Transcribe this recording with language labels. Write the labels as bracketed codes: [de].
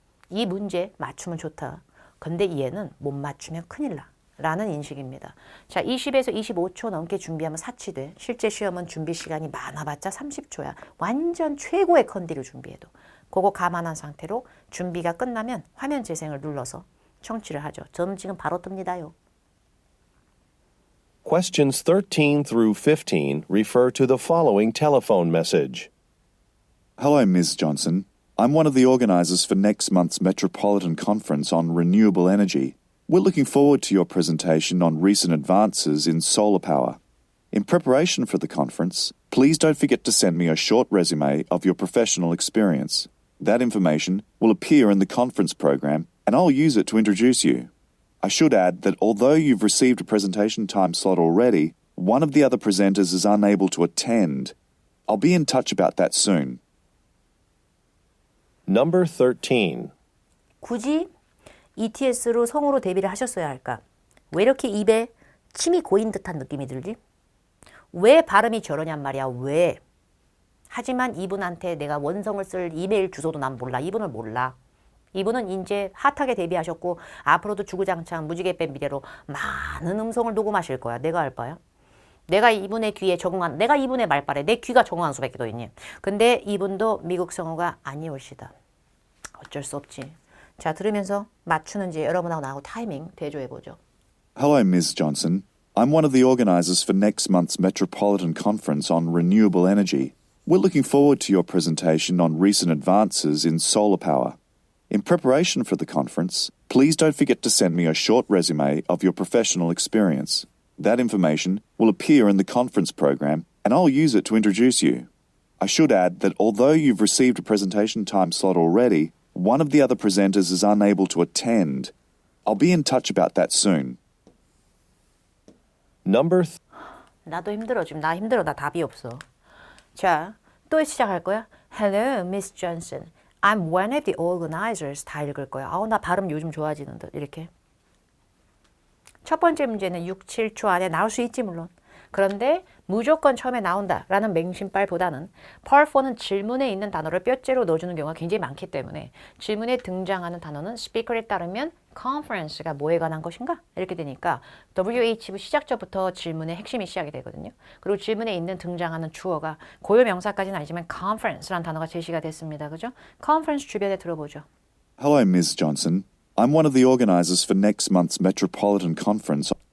[ko] 이 문제 맞추면 좋다. 근데 얘는 못 맞추면 큰일 나. 라는 인식입니다. 자, 20에서 25초 넘게 준비하면 사치돼. 실제 시험은 준비 시간이 많아봤자 30초야. 완전 최고의 컨디를 준비해도. 그거 감안한 상태로 준비가 끝나면 화면 재생을 눌러서 청취를 하죠. 저는 지금 바로 뜹니다요. [en] Questions 13 through 15 refer to the following telephone message. Hello, Ms. Johnson. I'm one of the organisers for next month's Metropolitan Conference on Renewable Energy. We're looking forward to your presentation on recent advances in solar power. In preparation for the conference, please don't forget to send me a short resume of your professional experience. That information will appear in the conference program, and I'll use it to introduce you. I should add that although you've received a presentation time slot already, one of the other presenters is unable to attend. I'll be in touch about that soon. Number 13. [ko] 굳이 ETS로 성우로 데뷔를 하셨어야 할까? 왜 이렇게 입에 침이 고인 듯한 느낌이 들지? 왜 발음이 저러냔 말이야. 왜? 하지만 이분한테 내가 원성을 쓸 이메일 주소도 난 몰라. 이분을 몰라. 이분은 이제 핫하게 데뷔하셨고 앞으로도 주구장창 무지개빛 미래로 많은 음성을 녹음하실 거야. 내가 알 바야. 내가 이분의 귀에 적응한, 내가 이분의 말빨에 내 귀가 적응한 수밖에 더 있니. 근데 이분도 미국 성우가 아니올시다. 어쩔 수 없지. 자, 들으면서 맞추는지 여러분하고 나하고 타이밍 대조해보죠. [en] Hello, Ms. Johnson. I'm one of the organisers for next month's Metropolitan Conference on Renewable Energy. We're looking forward to your presentation on recent advances in solar power. In preparation for the conference, please don't forget to send me a short resume of your professional experience. That information will appear in the conference program, and I'll use it to introduce you. I should add that although you've received a presentation time slot already, one of the other presenters is unable to attend. I'll be in touch about that soon. Number [ko] 나도 힘들어. 지금 나 힘들어. 나 답이 없어. 자, 또 시작할 거야. [en] Hello, Miss Johnson. I'm one of the organizers. [ko] 다 읽을 거야. 아우, 나 발음 요즘 좋아지는 듯. 이렇게. 첫 번째 문제는 6, 7초 안에 나올 수 있지 물론. 그런데 무조건 처음에 나온다라는 맹신발보다는 Part 4는 질문에 있는 단어를 뼈째로 넣어주는 경우가 굉장히 많기 때문에 질문에 등장하는 단어는 스피커에 따르면 conference가 뭐에 관한 것인가? 이렇게 되니까 WH 시작절부터 질문의 핵심이 시작이 되거든요. 그리고 질문에 있는 등장하는 주어가 고유 명사까지는 아니지만 conference라는 단어가 제시가 됐습니다. 그죠? conference 주변에 들어보죠. [en] Hello, Ms. Johnson. I'm one of the organisers for next month's Metropolitan Conference